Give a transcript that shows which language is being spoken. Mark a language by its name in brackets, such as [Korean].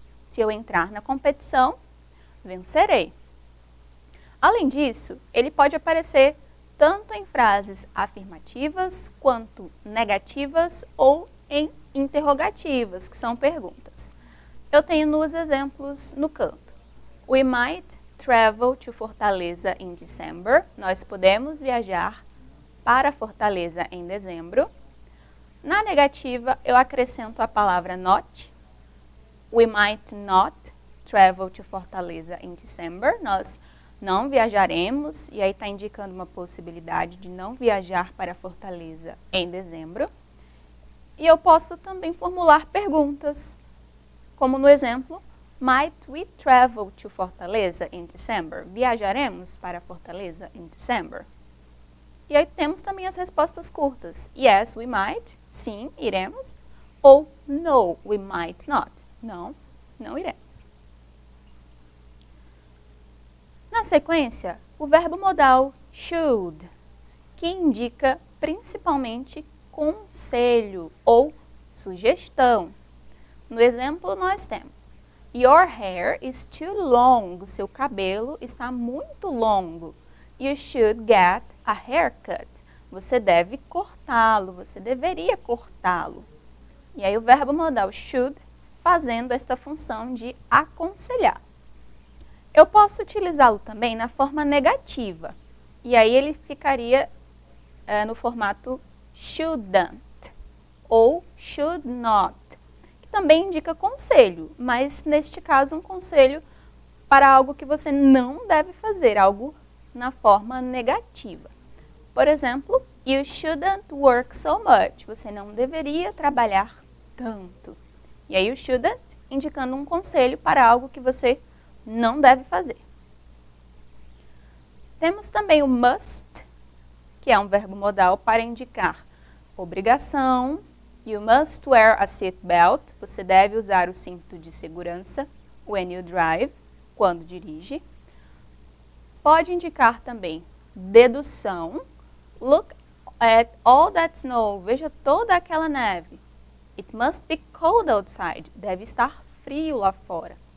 [Portuguese] Se eu entrar na competição, vencerei. Além disso, ele pode aparecer tanto em frases afirmativas quanto negativas ou em interrogativas, que são perguntas. Eu tenho nos exemplos no canto. [English] We might travel to Fortaleza in December. [Portuguese] Nós podemos viajar para Fortaleza em dezembro. Na negativa, eu acrescento a palavra not. [English] We might not travel to Fortaleza in December. [Portuguese] Nós não viajaremos, e aí está indicando uma possibilidade de não viajar para Fortaleza em dezembro. E eu posso também formular perguntas, como no exemplo, [English] might we travel to Fortaleza in December? [Portuguese] Viajaremos para Fortaleza em December? E aí temos também as respostas curtas. [English] Yes, we might. [Portuguese] Sim, iremos. Ou [English] no, we might not. [Portuguese] Não, não iremos. Na sequência, o verbo modal should, que indica principalmente conselho ou sugestão. No exemplo, nós temos [English] your hair is too long. [Portuguese] O seu cabelo está muito longo. [English] You should get a haircut. [Portuguese] Você deve cortá-lo, você deveria cortá-lo. E aí o verbo modal should fazendo esta função de aconselhar. Eu posso utilizá-lo também na forma negativa. E aí ele ficaria no formato shouldn't ou should not, que também indica conselho, mas neste caso um conselho para algo que você não deve fazer, algo na forma negativa. Por exemplo, [English] you shouldn't work so much. [Portuguese] Você não deveria trabalhar tanto. E aí o shouldn't indicando um conselho para algo que você não deve fazer. Temos também o must, que é um verbo modal para indicar obrigação. [English] You must wear a seatbelt. [Portuguese] Você deve usar o cinto de segurança. [English] When you drive, [Portuguese] quando dirige. Pode indicar também dedução. [English] Look at all that snow. [Portuguese] Veja toda aquela neve. [English] It must be cold outside. [Portuguese] Deve estar frio lá fora.